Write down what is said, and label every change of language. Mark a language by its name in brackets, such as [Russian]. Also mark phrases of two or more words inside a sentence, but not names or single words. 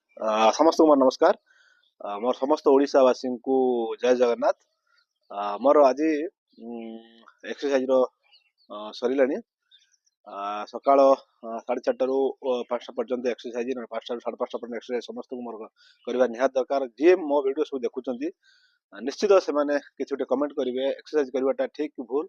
[Odia] ସମସ୍ତ ମୋର ନମସ୍କାର। ମୋର ସମସ୍ତ ଓଡ଼ିଶାବାସୀ କୁ ଜୟ ଜଗନ୍ନାଥ। ମୋର ଆଜି ଏକ୍ସରସାଇଜ ରୁ ସରିଲାଣି। ସକାଳ 4:30 ରୁ 5ଟା ପର୍ଯ୍ୟନ୍ତ ଏକ୍ସରସାଇଜ 5ଟା ରୁ 5:30 ପର୍ଯ୍ୟନ୍ତ ଏକ୍ସରସାଇଜ ସମସ୍ତ କୁ ମୋର କରିବା ନିହାତି ଦରକାର। ଯେ ମୋ ଭିଡିଓ ସବୁ ଦେଖୁଛନ୍ତି ନିଶ୍ଚିତ ସେ ମାନେ କିଛି ଗୋଟେ କମେଣ୍ଟ କରିବେ ଏକ୍ସରସାଇଜ କରିବାଟା ଠିକ କି ଭୁଲ।